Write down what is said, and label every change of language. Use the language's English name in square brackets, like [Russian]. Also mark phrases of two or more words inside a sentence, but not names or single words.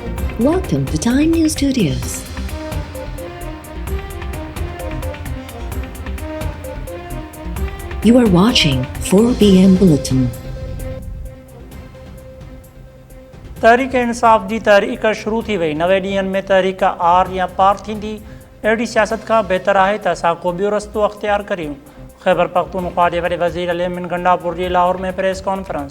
[English] Welcome to Time News Studios. You are watching 4 p.m. Bulletin. [Sindhi] तहरीक इंसाफ़ जी तहरीक शुरू थी वई। 9 ॾींहनि में तहरीक आर या पार थींदी। अहिड़ी सियासत खां बहितर आहे त असां को ॿियो रस्तो अख़्तियार करियूं। ख़ैबर पख्तूनख्वा जे वॾे वज़ीर अली अमीन गंडापुर जी लाहौर में [English] press conference.